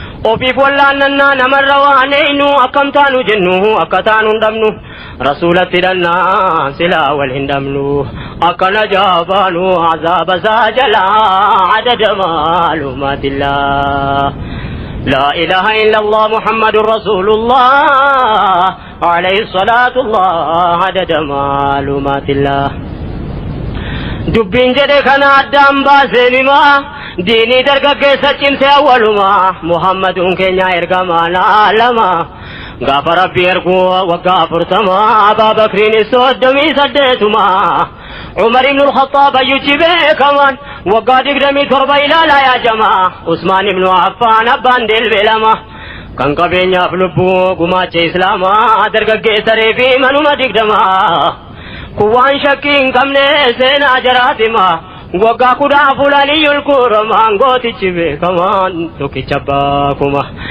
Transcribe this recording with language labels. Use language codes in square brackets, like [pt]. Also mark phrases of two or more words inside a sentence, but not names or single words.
[om] Ofiif wallaannannaa namarra waan eeynu akkam taanu jennu, akka taanu hin dhabnu, rasuulatti hidhannaa silaa wal hin dhabnu, akkana jaabaanu azaaba isaa jalaa adada maalumaatillaa. [ar] لا إله إلا الله محمد رسول الله عليه الصلاة الله عدد معلومات الله. [om] Dubbiin jedhe kana addaan baasee nima, diinii dargaggeessa cimsee awwaluma, Muhammaduun keenya ergamaan alama. Gaafa Rabbi ergu waggaa afurtama, Abaa Bakriin soddomii saddeetuma. Umar ibn al-Khattab ayyuchi beekaman, waggaa digdamii torba ilaala yaa jamaa. Usmaan ibn Affaan abbaan dilbe lama. Kan qabeenyaaf lubbuu gumaacha Islaamaa, dargaggeessa reefi manuma digdama. Kun waan shakkii hin qabne seenaa jaraatima. Waggaa kudha afur Aliyyul Kuramaan gootichi beekamaan tokkicha abbaa kuma.